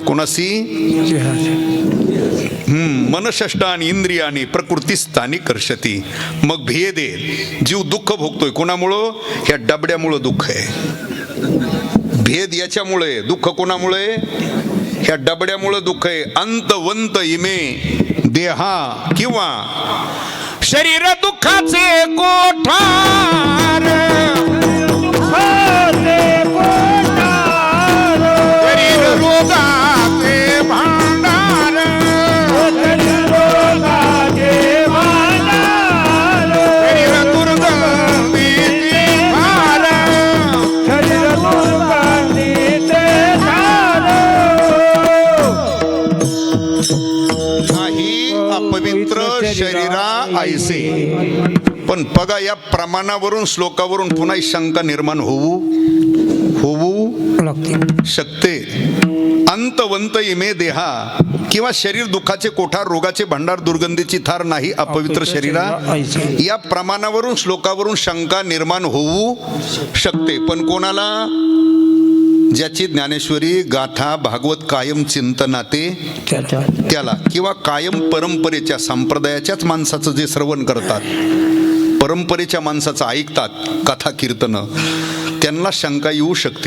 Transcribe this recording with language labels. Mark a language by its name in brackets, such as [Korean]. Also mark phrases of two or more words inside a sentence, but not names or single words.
[Marathi] कोणाशी? [Sanskrit] मनषष्टानी इंद्रियानी प्रकृतीस्थानी कर्षती. [Marathi] मग भेद आहे. जीव दुःख भोगतोय कोणामुळं? ह्या डबड्यामुळं दुःख आहे. भेद याच्यामुळे, दुःख कोणामुळे? ह्या डबड्यामुळं दुःख आहे. [Sanskrit] अंतवंत इमे देहा किंवा [Marathi] शरीर दुःखाचे कोठार, शरीर रोगाचे भांडार, शरीर दुर्गंधीचे भार, नाही अपवित्र शरीरा ऐसे. पण बघा, या प्रमाणावरून श्लोकावरून पुन्हा शंका निर्माण होऊ शकते. [Sanskrit] अंतवंत इमे देहा [Marathi] किंवा शरीर दुःखाचे कोठार, रोगाचे भांडार, दुर्गंधीची थार, नाही अपवित्र शरीरा. या प्रमाणावरून श्लोकावरून शंका निर्माण होऊ शकते. पण कोणाला? ज्याची ज्ञानेश्वरी गाथा भागवत कायम चिंतनाते त्याला, किंवा कायम परंपरेच्या संप्रदायाच्याच माणसाचं जे श्रवण करतात, परंपरेच्या माणसाचं ऐकतात कथा कीर्तन, त्यांना शंका येऊ शकते.